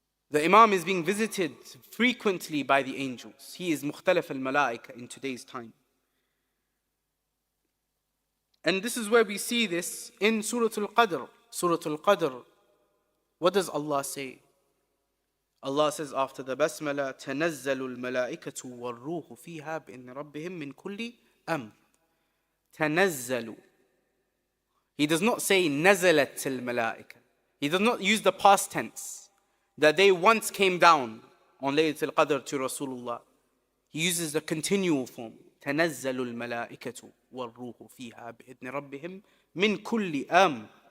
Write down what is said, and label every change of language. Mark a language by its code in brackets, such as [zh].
[en] The Imam is being visited frequently by the angels. He is Mukhtalaf al-Malā'ikas in today's time. And this is where we see this in Surat al-Qadr. Surat al-Qadr. What does Allah say? Allah says after the Basmala, [ar] تَنَزَّلُ الْمَلَائِكَةُ وَالْرُوحُ فِيهَا بِإِذْنِ رَبِّهِمْ مِنْ كُلِّ أَمْرٍ. تَنَزَّلُ. [en] He does not say [ar] نَزَلَتِ الْمَلَائِكَةُ. [en] He does not use the past tense, that they once came down on Laylatul Qadr to Rasulullah. He uses the continual form. [ar] تَنَزَّلُ الْمَلَائِكَةُ وَالْرُوحُ فِيهَا بِإِذْنِ رَبِّهِمْ مِنْ كُلِّ أَمْرٍ.